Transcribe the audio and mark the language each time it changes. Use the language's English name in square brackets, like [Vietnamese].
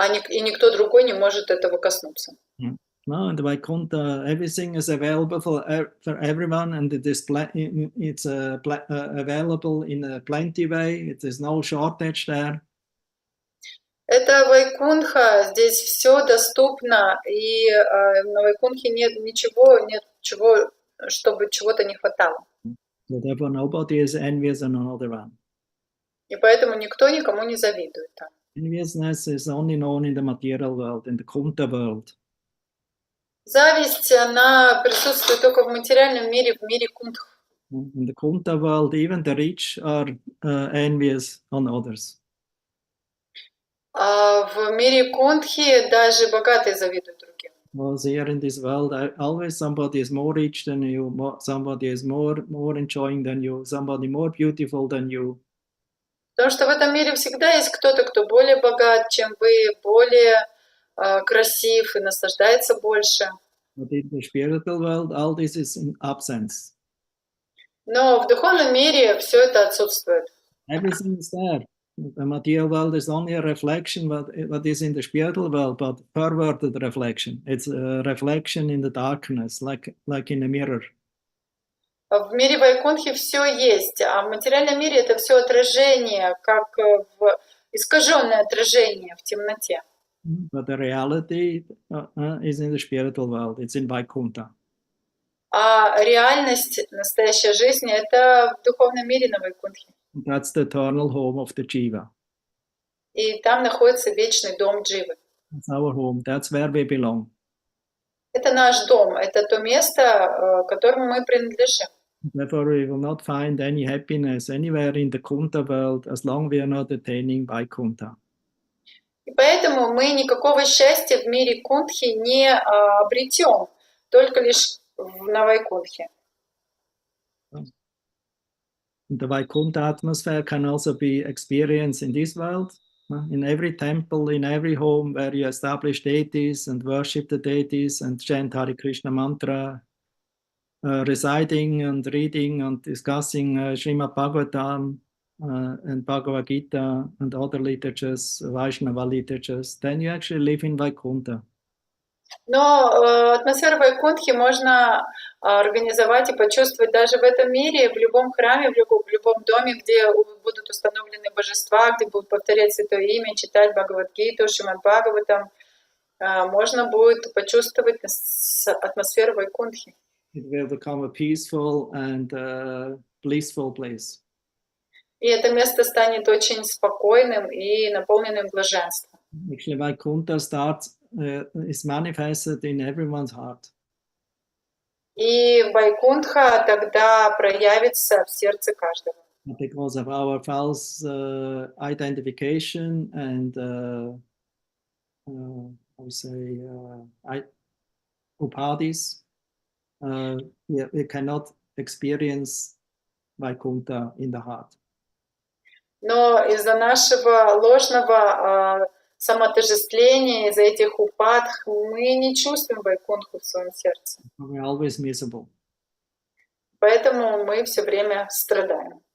[Russian] И никто другой не может этого коснуться. [English] No, in the Vaikuntha, everything is available for everyone, and it's available in a plenty way. There is no shortage there. [Russian] Это Вайкунтха, здесь все доступно, и на Вайкунтхе нет ничего, чтобы чего-то не хватало. [English] So therefore, nobody is envious on another one. [Russian] И поэтому никто никому не завидует там. [English] Enviousness is only known in the material world, in the Kunta world. [Russian] Зависть, она присутствует только в материальном мире, в мире кунтх. [English] In the Kunta world, even the rich are envious on others. [Russian] А в мире кунтхи даже богатые завидуют другим. [English] Because here in this world, always somebody is more rich than you, somebody is more enjoying than you, somebody more beautiful than you. [Russian] Потому что в этом мире всегда есть кто-то, кто более богат, чем вы, более красив и наслаждается больше. [English] But in the spiritual world, all this is in absence. [Russian] Но в духовном мире все это отсутствует. [English] Everything is there. The material world is only a reflection what is in the spiritual world, but perverted reflection. It's a reflection in the darkness, like in a mirror. [Russian] В мире Вайкунтхи все есть, а в материальном мире это все отражение, как искаженное отражение в темноте. [English] But the reality is in the spiritual world. It's in Vaikuntha. [Russian] А реальность, настоящая жизнь, это в духовном мире на Вайкунтхе. [English] That's the eternal home of the Jiva. [Russian] И там находится вечный дом Дживы. [English] That's our home. That's where we belong. [Russian] Это наш дом, это то место, которому мы принадлежим. [English] Therefore, we will not find any happiness anywhere in the Kunta world as long we are not attaining Vaikuntha. [Russian] И поэтому мы никакого счастья в мире Кунтхи не обретем, только лишь на Вайкунтхе. [English] The Vaikuntha atmosphere can also be experienced in this world, in every temple, in every home where you establish deities and worship the deities and chant Hare Krishna mantra, reciting and reading and discussing Srimad Bhagavatam and Bhagavad Gita and other literatures, Vaishnava literatures, then you actually live in Vaikuntha. [Russian] Но атмосферу Вайкунтхи можно организовать и почувствовать даже в этом мире, в любом храме, в любом доме, где будут установлены божества, где будут повторять Святое Имя, читать Бхагавад-гиту, Шримад Бхагаватам. Можно будет почувствовать атмосферу Вайкунтхи. [English] It will become a peaceful and blissful place. [Russian] И это место станет очень спокойным и наполненным блаженством. [English] Actually, Vaikuntha is manifested in everyone's heart. [Russian] И Вайкунтха тогда проявится в сердце каждого. [English] Because of our false identification and I would say upadhis, we cannot experience Vaikuntha in the heart. [Russian] Но из-за нашего ложного самоотождествления, из-за этих упадх, мы не чувствуем Вайкунтху в своем сердце. [English] We're always miserable. [Russian] Поэтому мы все время страдаем.